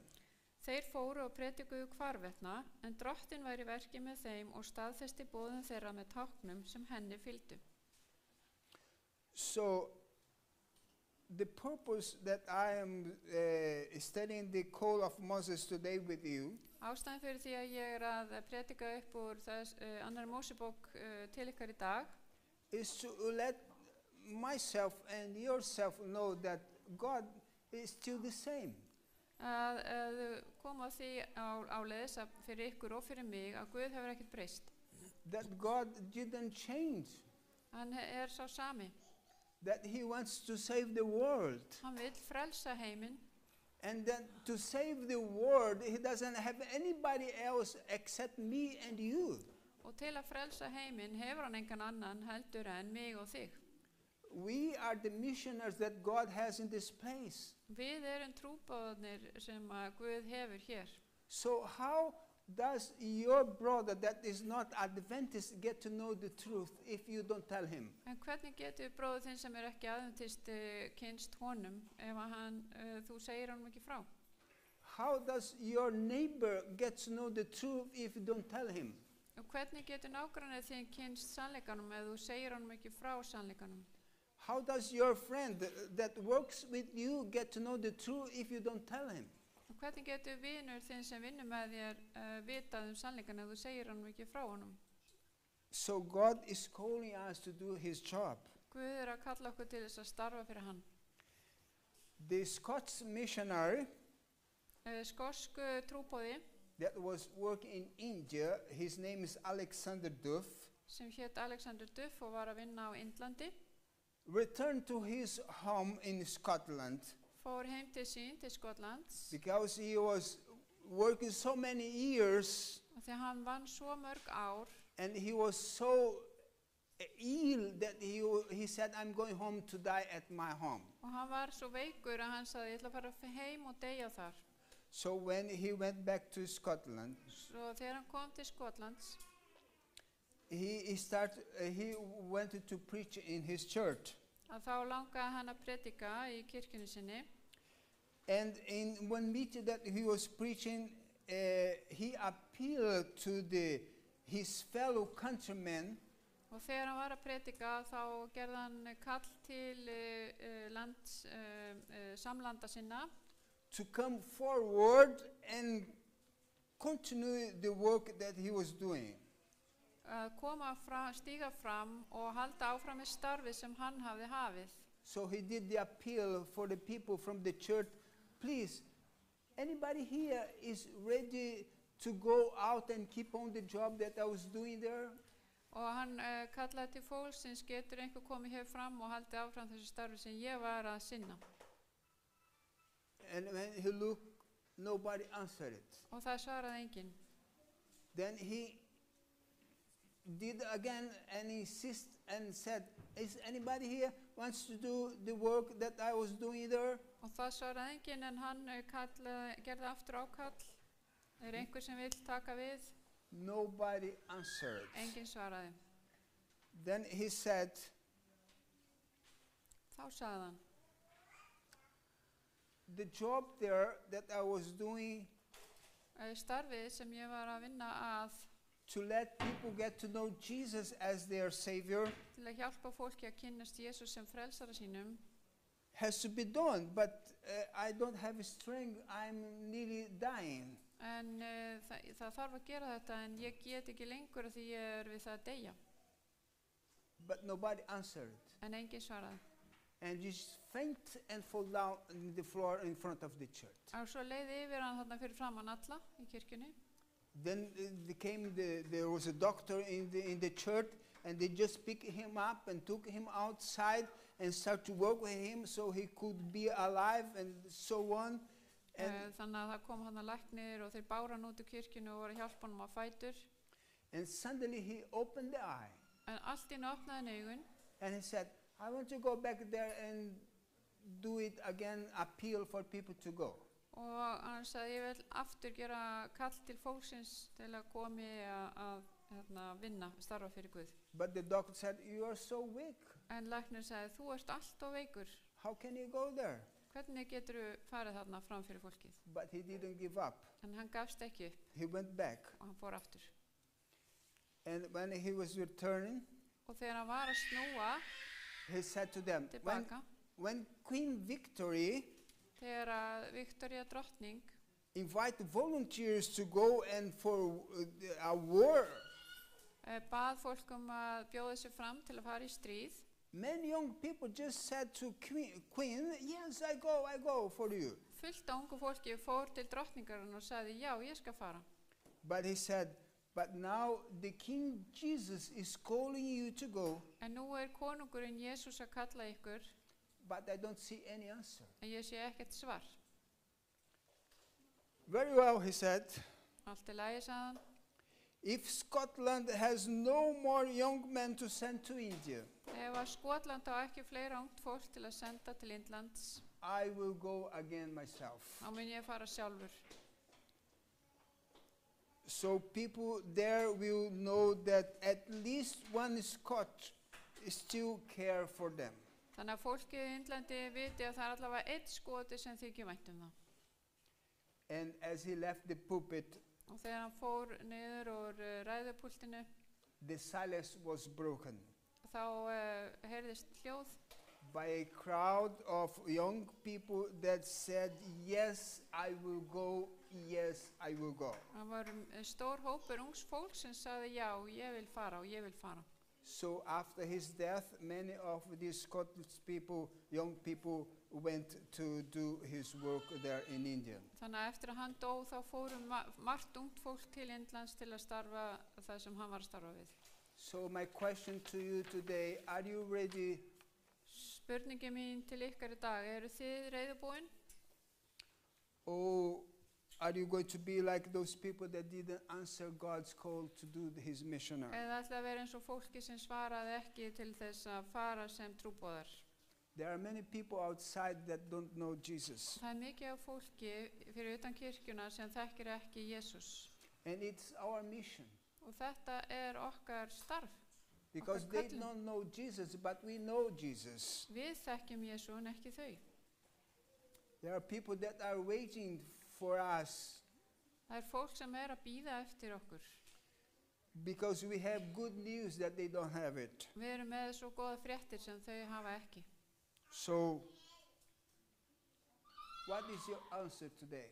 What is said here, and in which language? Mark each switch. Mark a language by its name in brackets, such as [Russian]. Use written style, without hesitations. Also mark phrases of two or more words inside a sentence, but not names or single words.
[Icelandic] Þeir fóru og predikuðu hvarvetna, en Drottinn væri í verki með þeim og staðfesti boðun þeirra með táknum sem henni fylgdu. [English] So, the purpose that I am studying the call of Moses today with you [Icelandic] Ástæðan fyrir því að ég að predika upp úr þess annar Mósebók til ykkar í dag [English] is to let myself and yourself know that God is still the same. [Icelandic] að koma því áleiðis fyrir ykkur og fyrir mig að Guð hefur ekkert breyst. [English] That God didn't change. [Icelandic] Hann sá sami. [English] That he wants to save the world. [Icelandic] Hann vill frelsa heiminn. [English] And that to save the world, he doesn't have anybody else except me and you. [Icelandic] Og til að frelsa heiminn hefur hann engan annan heldur en mig og þig. [English] We are the missionaries that God has in this place. [Icelandic] Við erum trúboðarnir sem að Guð hefur hér. [English] So how does your brother that is not Adventist get to know the truth if you don't tell him? [Icelandic] En hvernig getur bróður þinn sem ekki aðventist kynnst honum ef þú segir honum ekki frá? [English] How does your neighbor get to know the truth if you don't tell him? [Icelandic] Og hvernig getur nágrannið þinn kynnst sannleikanum ef þú segir honum ekki frá sannleikanum? [English] How does your friend that works with you get to know the truth if you don't tell him? [Icelandic] Og hvernig getur vinur þinn sem vinnur með þér vitað sannleikan ef þú segir honum ekki frá honum? [English] So God is calling us to do his job. [Icelandic] Guð að kalla okkur til þess að starfa fyrir hann. [English] The Scots missionary [Icelandic] Skosku trúboði [English] that was working in India, his name is Alexander Duff, [Icelandic] sem hét Alexander Duff og var að vinna á Indlandi, [English] returned to his home in Scotland [Icelandic] fór heim til sín til Skotlands [English] because he was working so many years [Icelandic] og því hann vann svo mörg ár [English] and he was so ill that he said, I'm going home to die at my home. [Icelandic] og hann var svo veikur að hann sagði ég ætla að fara heim og deyja þar. [English] So when he went back to Scotland, [Icelandic] Svo þegar hann kom til Skotlands [English] he wanted to preach in his church. [Icelandic] að þá langaði hann að predika í kirkjunni sinni. [English] And in one meeting that he was preaching, he appealed to his fellow countrymen [Icelandic] Og þegar hann var að predika þá gerði hann kall til samlanda sinna [English] to come forward and continue the work that he was doing. [Icelandic] að stíga fram og halda áfram með starfið sem hann hafði hafið. [English] So he did the appeal for the people from the church, please, anybody here is ready to go out and keep on the job that I was doing there? [Icelandic] Og hann kallaði til fólksins, getur einhver komið hér fram og haldið áfram þessu starfi sem ég var að sinna. [English] And when he looked, nobody answered it. [Icelandic] Og það svaraði enginn. [English] Then he did again and insisted and said, is anybody here? wants to do the work that I was doing there? [Icelandic] Og það svaraði enginn en hann gerði aftur ákall. Er einhver sem vill taka við? [English] Nobody answered. [Icelandic] Enginn svaraði. [English] Then he said, [Icelandic] Þá sagði hann, [English] the job there that I was doing [Icelandic] starfið sem ég var að vinna að [English] to let people get to know Jesus as their Savior [Icelandic] til að hjálpa fólki að kynnast Jesús sem frelsara sínum [English] has to be done, but I don't have strength. I'm nearly dying. [Icelandic] en það þarf að gera þetta en ég get ekki lengur af því ég er við það að deyja. [English] But nobody answered. [Icelandic] En enginn svaraði. [English] And just faint and fall down on the floor in front of the church. [Icelandic] Og svo leiði yfir hann þarna fyrir framan alla í kirkjunni. [English] Then there was a doctor in the church, and they just picked him up and took him outside and started to work with him so he could be alive and so on. And, [Icelandic] Þannig að það kom hann að læknir og þeir bára hann út úr kirkjunni og voru að hjálpa hann á fætur. [English] and suddenly he opened the eye [Icelandic] En allt í einu opnaði hann augun [English] and he said, I want to go back there and do it again, appeal for people to go. [Icelandic] og hann sagði ég vil aftur gera kall til fólksins til að komi að vinna, starfa fyrir Guð. [English] But the doctor said, you are so weak. [Icelandic] En læknir sagði þú ert allt of veikur. [English] How can you go there? [Icelandic] Hvernig geturðu farið þarna fram fyrir fólkið? [English] But he didn't give up. [Icelandic] En hann gafst ekki upp [English] He went back. [Icelandic] og hann fór aftur. [English] And when he was returning, [Icelandic] Og þegar hann var að snúa [English] he said to them, [Icelandic] tilbaka, [English] when Queen Victory [Icelandic] þegar að Viktoría drottning [English] invite volunteers to go and for a war, [Icelandic] bað fólk að bjóða sig fram til að fara í stríð, [English] many young people just said to Queen, yes, I go for you. [Icelandic] fullt af ungu fólki fór til drottningarinn og sagði já, ég skal fara. [English] But he said, but now the King Jesus is calling you to go, [Icelandic] En nú konungurinn Jesús að kalla ykkur, [English] but I don't see any answer. [Icelandic] en ég sé ekkert svar. [English] Very well, he said. [Icelandic] Allt í lagi, sagði hann. [English] If Scotland has no more young men to send to India, [Icelandic] Ef að Skotland á ekki fleira ungt fólk til að senda til Indlands, [English] I will go again myself. [Icelandic] þá mun ég fara sjálfur. [English] So people there will know that at least one Scot still care for them. [Icelandic] Þannig að fólkið í Indlandi viti að það er allavega einn Skoti sem þykir vænt það. [English] And as he left the pulpit, [Icelandic] Og þegar hann fór niður úr ræðupúltinu, [English] the silence was broken [Icelandic] þá heyrðist hljóð [English] by a crowd of young people that said, yes, I will go, yes, I will go. [Icelandic] Það var stór hópur ungs fólk sem sagði já, ég vil fara og ég vil fara. [English] So after his death, many of these Scottish people, young people, went to do his work there in India. [Icelandic] Þannig að eftir að hann dó þá fórum margt ungt fólk til Indlands til að starfa það sem hann var að starfa við. [English] So my question to you today, are you ready? [Icelandic] Spurningi mín til ykkar í dag, eru þið reiðubúin? [English] Or are you going to be like those people that didn't answer God's call to do his missionary? [Icelandic] Eða ætla að vera eins og fólki sem svaraði ekki til þess að fara sem trúboðar? [English] There are many people outside that don't know Jesus. [Icelandic] Það er mikið af fólki fyrir utan kirkjuna sem þekkir ekki Jesús. [English] And it's our mission. [Icelandic] Og þetta er okkar starf. [English] Because Okay, they Katlin. don't know Jesus, but we know Jesus. [Icelandic] Við þekkjum Jesú en ekki þau. [English] There are people that are waiting for us [Icelandic] Það er fólk sem er að bíða eftir okkur. [English] because we have good news that they don't have it. [Icelandic] Við erum með svo góða fréttir sem þau hafa ekki. [English] So, what is your answer today?